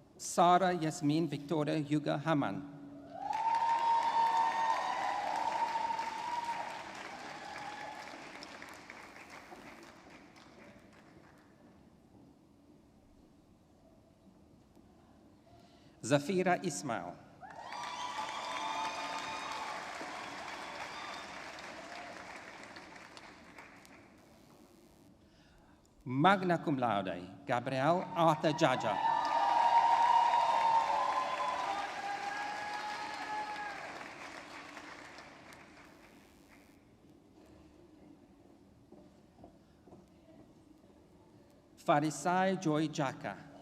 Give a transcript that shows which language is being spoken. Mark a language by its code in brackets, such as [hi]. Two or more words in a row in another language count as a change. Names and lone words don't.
[en] Sarah Yasmin Victoria Hugo Haman. Zafira Ismail. [la] Magna cum laude, [en] Gabriel Arthur Jaja. Farisai Joy Jaka.